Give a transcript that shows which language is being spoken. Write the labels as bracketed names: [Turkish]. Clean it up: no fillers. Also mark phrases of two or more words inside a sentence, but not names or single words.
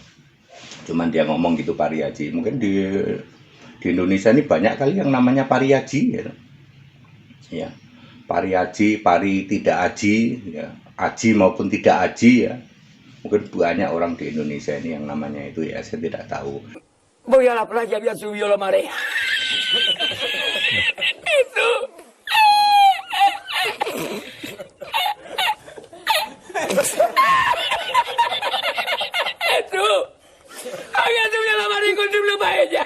[Indonesian] Cuman dia ngomong gitu Pariaji. Mungkin di Indonesia ini banyak kali yang namanya Pariaji ya. Ya. Pariaji, pari tidak aji ya. Aji maupun tidak aji ya. Mungkin banyak orang di Indonesia ini yang namanya itu ya, saya tidak tahu. [Spanish] Voy a la playa, voy a subir la marea. [Indonesian] Itu. Itu. [Spanish] Había subido la marea con su paella.